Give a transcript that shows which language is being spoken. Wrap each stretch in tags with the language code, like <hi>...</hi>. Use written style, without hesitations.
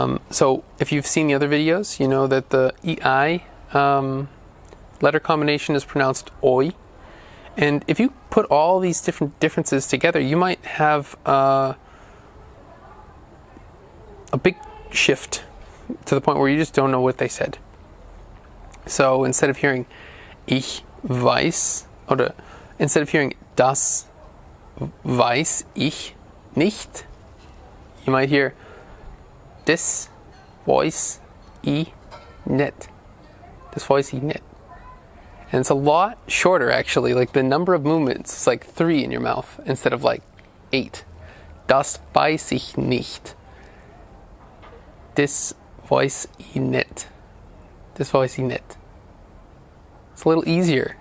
<en>So if you've seen the other videos, you know that the EI letter combination is pronounced oi. And if you put all these different differences together, you might have a big shift to the point where you just don't know what they said. So instead of hearing</en> <de>ich weiß,</de> <en>or instead of hearing</en> <de>das weiß ich nicht,</de> <en>you might hear das weiß ich nicht.</en> <de>Das weiß ich nicht.</de> <en>And it's a lot shorter, actually. Like, the number of movements is like 3 in your mouth instead of like 8.</en> <de>Das weiß ich nicht. Das weiß ich nicht. Das weiß ich nicht.</de> <en>It's a little easier.</en>